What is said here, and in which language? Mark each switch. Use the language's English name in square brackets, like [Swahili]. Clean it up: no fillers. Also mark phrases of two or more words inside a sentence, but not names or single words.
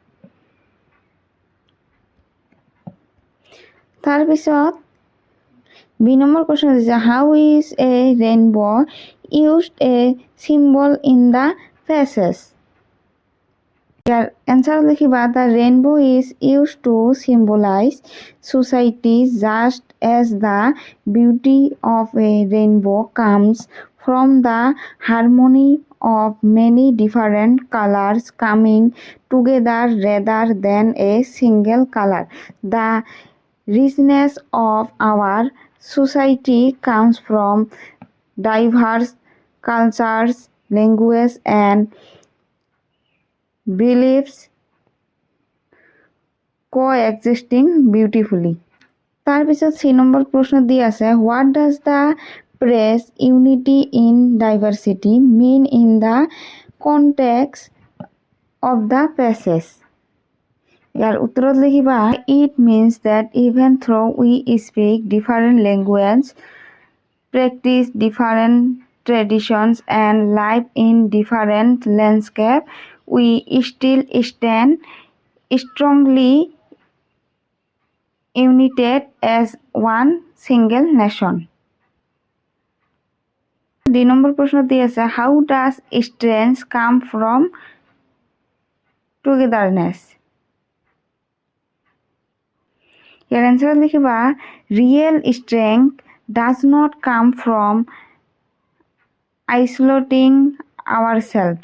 [Assamese] তাৰপিছত বি নম্বর কোশ্চেন দিছে [English] How is a rainbow used a symbol in the passage. [Assamese] ইয়ার এনসার লিখিবা [English] The rainbow is used to symbolize society just as the beauty of a rainbow comes from the harmony of many different colors coming together rather than a single color. The richness of our society comes from diverse cultures, languages, and beliefs coexisting beautifully. [Assamese] তার পিছত সি নম্বৰ প্ৰশ্ন দি আছে [English] What does the phrase unity in diversity mean in the context of the passage. [Assamese] ইয়াৰ উত্তৰত লিখিবা [English] It means that even though we speak different languages practice different traditions and live in different landscapes we still stand strongly united as one single nation. [Assamese] দুই নম্বৰ প্ৰশ্ন দি আছে [English] How does strength come from togetherness. [Assamese] ইয়াৰ এনচাৰ লিখিবা [English] Real strength does not come from isolating ourselves.